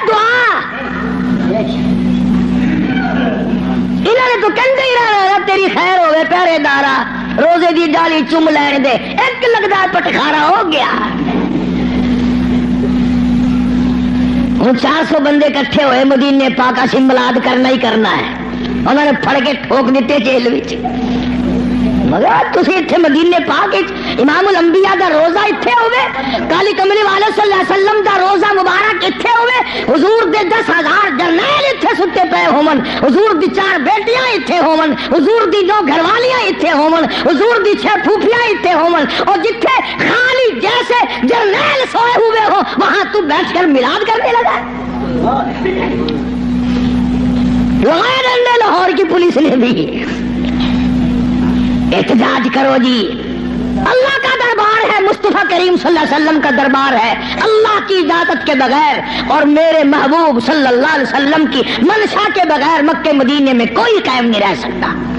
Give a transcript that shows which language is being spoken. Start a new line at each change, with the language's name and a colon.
Punjabi: دعا انہوں نے تو کہندے ہی رہنا تیری خیر ہوئے پہرے دارا روزے دی ڈالی چوم لین دے.
Urdu: ایک لگتا پٹخارا ہو گیا.
Punjabi: ہوں 400 بندے کٹھے ہوئے مدینے پاک کا ملاد کرنا ہی کرنا ہے. انہوں نے پھڑ کے ٹھوک دیتے جیل وچ. مگر تسی اتنے مدینے پاک امام الانبیاء دا روزہ اتنے ہوئے, کالی کملی والے صلی اللہ علیہ وسلم دا روزہ مبارک اتنے ہوئے, حضور دے 10,000 جرنیل اتنے ستے پے ہومن, حضور دی 4 بیٹیاں اتنے ہومن, حضور دی 2 گھر والیاں اتنے ہومن, حضور دی 6 پھوپھیاں اتنے ہومن, اور جتھے خالی جیسے جرنیل سوئے ہوئے ہو
Urdu: وہاں تو بیٹھ کر میلاد کرنے لگا. لگائے ڈنڈے لاہور کی پولیس نے بھی. احتجاج کرو جی. اللہ کا دربار ہے, مصطفیٰ کریم صلی اللہ علیہ وسلم کا دربار ہے. اللہ کی اجازت کے بغیر اور میرے محبوب صلی اللہ علیہ وسلم کی منشا کے بغیر مکے مدینے میں کوئی قائم نہیں رہ سکتا.